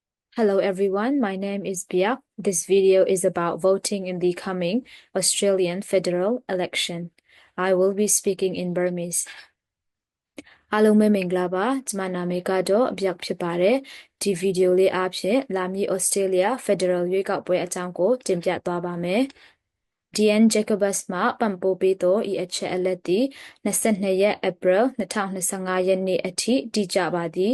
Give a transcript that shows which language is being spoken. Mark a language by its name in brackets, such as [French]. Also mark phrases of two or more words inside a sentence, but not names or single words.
[English] Hello everyone, my name is Bia. This video is about voting in the coming Australian federal election. I will be speaking in Burmese. [Burmese] အားလုံးပဲမင်္ဂလာပါကျွန်မနာမည်ကတော့အပြတ်ဖြစ်ပါတယ်ဒီဗီဒီယိုလေးအားဖြင့်လာမည့် [English] Australia Federal [Burmese] ရွေးကောက်ပွဲအကြောင်းကိုတင်ပြသွားပါမယ် DN Jacobus မှပံ့ပိုးပေးသောဤအချက်အလက်သည်22ရက် April 2025ရက်နေ့အထိတည်ကြပါသည်